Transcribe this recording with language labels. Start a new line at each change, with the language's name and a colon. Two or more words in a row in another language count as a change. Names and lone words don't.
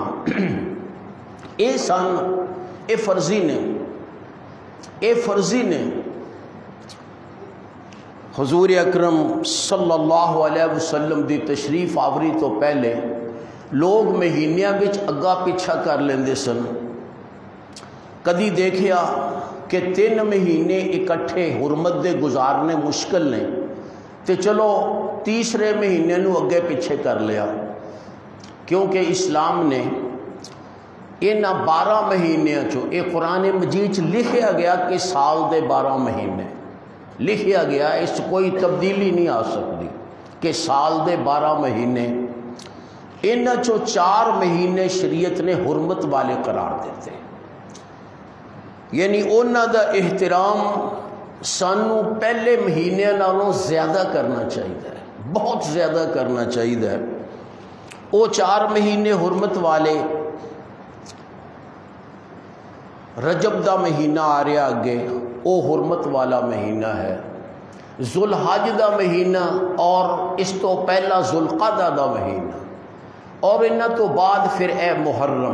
Punjabi: اے سن اے فرضی نے، اے فرضی نے۔ حضور اکرم صلی اللہ علیہ وسلم دی تشریف آوری تو پہلے لوگ مہینیاں بچ اگا پیچھا کر لیندے سن۔ کدی دیکھیا کہ 3 مہینے اکٹھے حرمت دے گزارنے مشکل نے، تے چلو تیسرے مہینے نو اگے پیچھے کر لیا، کیونکہ اسلام نے انہاں 12 مہینیاں چو، یہ قرآن مجید لکھیا گیا کہ سال دے 12 مہینے لکھیا گیا، اس کوئی تبدیلی نہیں آ سکتی کہ سال دے 12 مہینے، انہاں چو 4 مہینے شریعت نے حرمت والے قرار دیتے، یعنی انہاں دا احترام سانو پہلے مہینے نالوں زیادہ کرنا چاہیے، بہت زیادہ کرنا چاہیے۔ وہ 4 مہینے حرمت والے، رجب دا مہینہ آ رہا اگے، وہ حرمت والا مہینہ ہے، ذوالحج دا مہینہ، اور اس تو پہلا ذوالقعدہ دا مہینہ، اور انہاں تو بعد پھر اے محرم۔